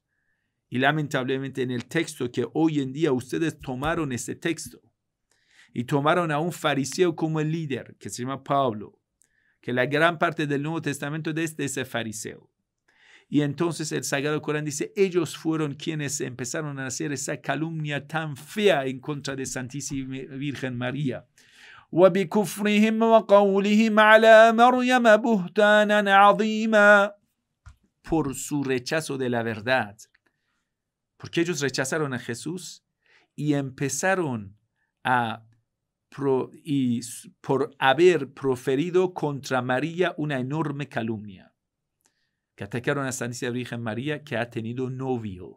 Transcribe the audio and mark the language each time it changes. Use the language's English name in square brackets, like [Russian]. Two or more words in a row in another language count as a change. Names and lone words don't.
[Spanish] Y lamentablemente en el texto que hoy en día ustedes tomaron ese texto y tomaron a un fariseo como el líder, que se llama Pablo, que la gran parte del Nuevo Testamento de ese fariseo. Y entonces el Sagrado Corán dice, ellos fueron quienes empezaron a hacer esa calumnia tan fea en contra de Santísima Virgen María. [Arabic] وَبِكُفْرِهِمْ وَقَوْلِهِمْ عَلَى مَرْيَمَ بُهْتَانًا عَظِيمًا. [Spanish] Por su rechazo de la verdad. Porque ellos rechazaron a Jesús y empezaron por haber proferido contra María una enorme calumnia. Que atacaron a Santísima Virgen María, que ha tenido novio.